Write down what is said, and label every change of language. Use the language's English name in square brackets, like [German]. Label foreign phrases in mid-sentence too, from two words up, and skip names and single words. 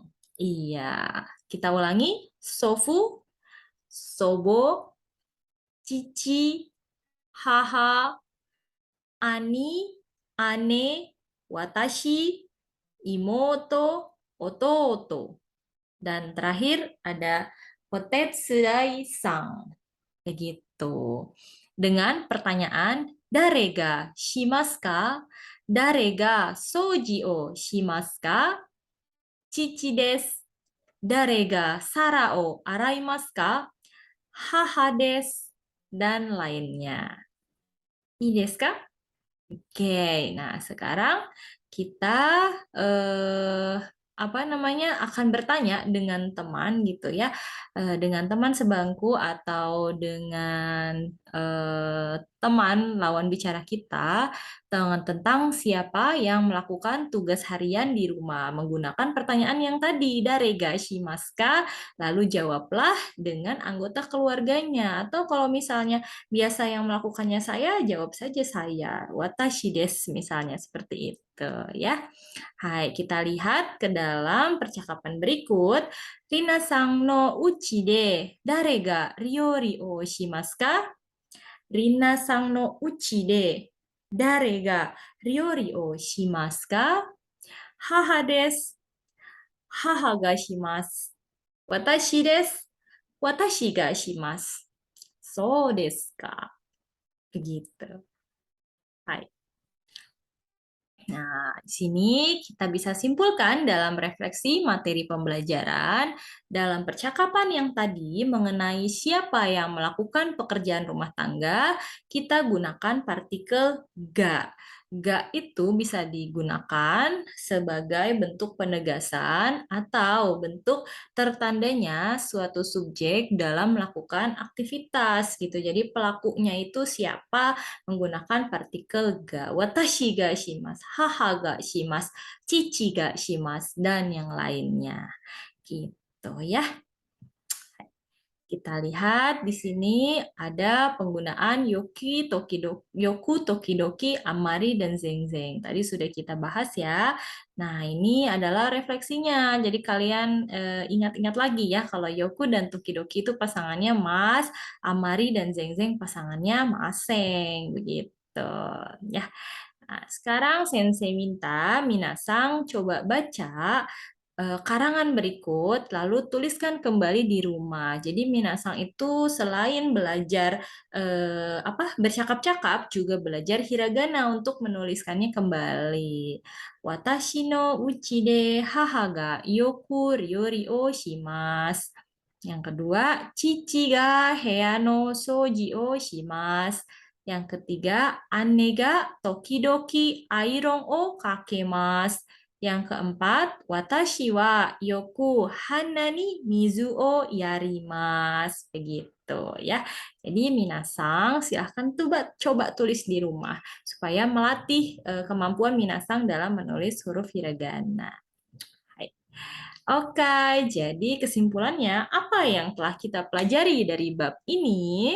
[Indonesian] Iya, kita ulangi. [Japanese] 祖父、祖母、父、母、兄、姉, 私、妹、弟. [Indonesian] Dan terakhir ada otetsurai-san. Begitu. Dengan pertanyaan, [Japanese] 誰が しますか? 誰が 掃除を しますか? 父です. 誰が 皿を 洗いますか? 母です. [Indonesian] Dan lainnya. [Japanese] いいですか? [Indonesian] Oke, nah sekarang kita akan bertanya dengan teman gitu ya, dengan teman sebangku atau dengan teman lawan bicara kita tentang siapa yang melakukan tugas harian di rumah menggunakan pertanyaan yang tadi [Japanese] 誰が しますか, [Indonesian] lalu jawablah dengan anggota keluarganya atau kalau misalnya biasa yang melakukannya saya, jawab saja saya. [Japanese] 私です [Indonesian] misalnya seperti itu ya. Hai, kita lihat ke dalam percakapan berikut. [Japanese] リナさんの 家で 誰が 料理を しますか? リナさんの 家で 誰が 料理を しますか? 母です. 母が します。私です. 私が します. そうですか? [Indonesian] Begitu. Hai. Nah, di sini kita bisa simpulkan dalam refleksi materi pembelajaran dalam percakapan yang tadi mengenai siapa yang melakukan pekerjaan rumah tangga, kita gunakan partikel ga. Ga itu bisa digunakan sebagai bentuk penegasan atau bentuk tertandanya suatu subjek dalam melakukan aktivitas gitu. Jadi pelakunya itu siapa menggunakan partikel ga. [Japanese] 私が します、母が します、父が します, [Indonesian] dan yang lainnya. Gitu ya. Kita lihat di sini ada penggunaan [Japanese] よく、時々、あまり, [Indonesian] dan zengzeng. Tadi sudah kita bahas ya. Nah, ini adalah refleksinya. Jadi kalian ingat-ingat lagi ya, kalau yoku dan tokidoki itu pasangannya mas, amari dan zengzeng pasangannya maseng. Begitu ya. Nah, sekarang Sensei minta Minasang coba baca karangan berikut, lalu tuliskan kembali di rumah. Jadi Minasang itu selain belajar bercakap-cakap, juga belajar hiragana untuk menuliskannya kembali. [Japanese] 私の 家で 母が よく 料理を します. [Indonesian] Yang kedua, [Japanese] 父が 部屋の 掃除を します. [Indonesian] Yang ketiga, [Japanese] 姉が 時々 アイロンを かけます. [Indonesian] Yang keempat, [Japanese] 私は よく 花に 水を やります. [Indonesian] Begitu ya. Jadi minasang silahkan coba tulis di rumah supaya melatih kemampuan minasang dalam menulis huruf hiragana. Hai. Oke, jadi kesimpulannya apa yang telah kita pelajari dari bab ini?